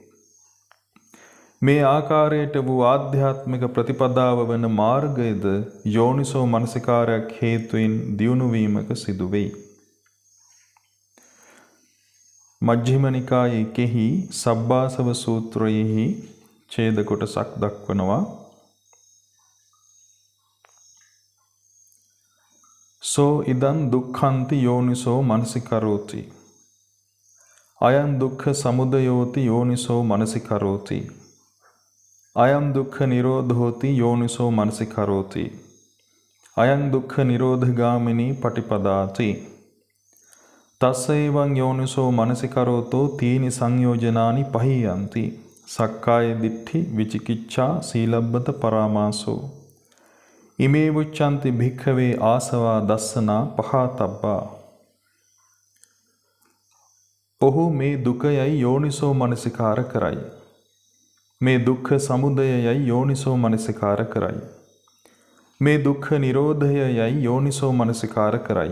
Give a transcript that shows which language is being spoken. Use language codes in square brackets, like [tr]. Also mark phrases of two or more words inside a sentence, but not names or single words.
[si] මේ ආකාරයට වූ ආධ්‍යාත්මික ප්‍රතිපදාව වන මාර්ගයද යෝනිසෝ මනසිකාරයක් හේතුවෙන් දියුණු වීමක සිදුවේ. මජ්ක්‍ධිම නිකායේ කෙහි සබ්බාසව සූත්‍රයෙහි ඡේද කොටසක් දක්වනවා. [pi] සෝ ඉදං දුක්ඛන්ති යෝනිසෝ මනසිකරෝති. අයං දුක්ඛ සමුදයෝති යෝනිසෝ මනසිකරෝති. අයං දුක්ඛ නිරෝධෝති යෝනිසෝ මනසිකරෝති. අයං දුක්ඛ නිරෝධගාමිනී පටිපදාති. තස්සේවං යෝනිසෝ මනසිකරෝතෝ තීනි සංයෝජනානි පහියන්ති. සක්කාය දිට්ඨි විචිකිච්ඡා සීලබ්බත පරාමාසෝ. ඉමේ වුච්ඡන්ති භික්ඛවේ ආසවා දස්සනා පහතබ්බා. [si] ඔහු මේ දුකයයි යෝනිසෝ මනසිකාර කරයි. මේ දුක්ඛ සමුදයයයි යෝනිසෝ මනසිකාර කරයි. මේ දුක්ඛ නිරෝධයයයි යෝනිසෝ මනසිකාර කරයි.